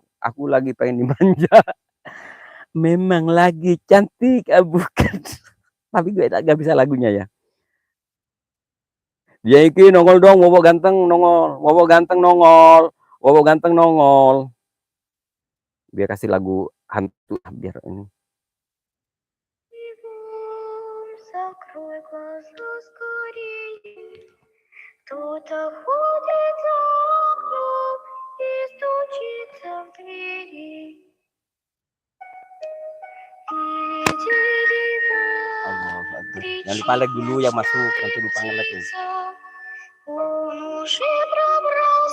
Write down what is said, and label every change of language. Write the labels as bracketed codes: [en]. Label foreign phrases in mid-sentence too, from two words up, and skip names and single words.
[id] Aku lagi pengen dimanja. Memang lagi cantik, bukan. Tapi gue gak bisa lagunya ya. Jengki nongol dong, Wowo ganteng nongol. Wowo ganteng nongol. Wowo ganteng nongol. Biar kasih lagu hantu. Biar ini. [ru] Кто-то ходит за окном и стучится в двери. [id] Allah, jangan lupa like dulu yang masuk, nanti lupa nge-like.